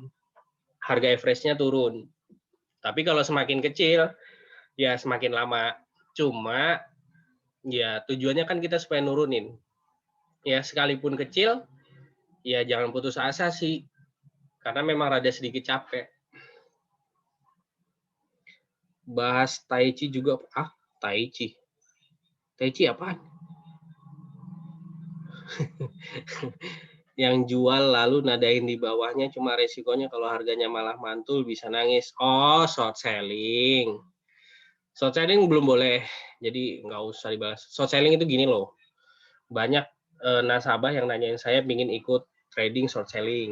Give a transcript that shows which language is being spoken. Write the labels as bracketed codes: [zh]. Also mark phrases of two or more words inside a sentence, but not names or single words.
[id] Harga average-nya turun. Tapi kalau semakin kecil, ya semakin lama. Cuma ya tujuannya kan kita supaya nurunin. Ya sekalipun kecil, ya jangan putus asa sih. Karena memang rada sedikit capek. Bahas Tai Chi juga. Tai Chi. Tai Chi apaan? Yang jual lalu nadain di bawahnya, cuma resikonya kalau harganya malah mantul bisa nangis. [en] Oh, short selling. Short selling [id] belum boleh, jadi nggak usah dibahas. [en] Short selling [id] itu gini loh, banyak nasabah yang nanyain saya ingin ikut trading [en] short selling.